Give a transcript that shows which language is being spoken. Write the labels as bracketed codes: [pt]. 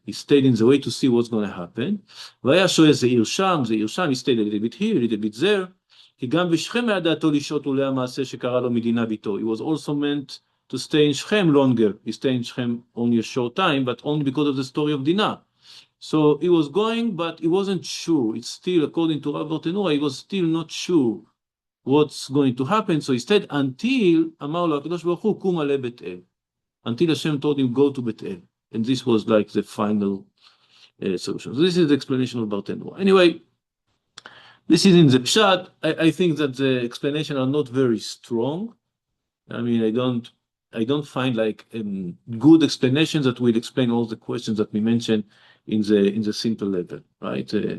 [en] He stayed in the way to see what's going to happen. [he] והיה שואל זה עיר שם, [en] he stayed a little bit here, a little bit there. [he] כי גם בשכם היה דעתו לשהות אולי המעשה שקרה לו מדינה ביתו. [en] He was also meant to stay in Shechem longer. He stayed in Shechem only a short time, but only because of the story of Dinah. So he was going, but he wasn't sure. It's still, according to Rav Bartenura, he was still not sure what's going to happen. So he stayed until [he] אמר לו הקדוש ברוך הוא, קום עלה בית אל. [en] Until Hashem told him, go to Bet El. And this was like the final solution. So this is the explanation of Bartenura. Anyway, this is in the Pshat. I think that the explanations are not very strong. I mean, I don't find like good explanations that will explain all the questions that we mentioned in the simple level, right?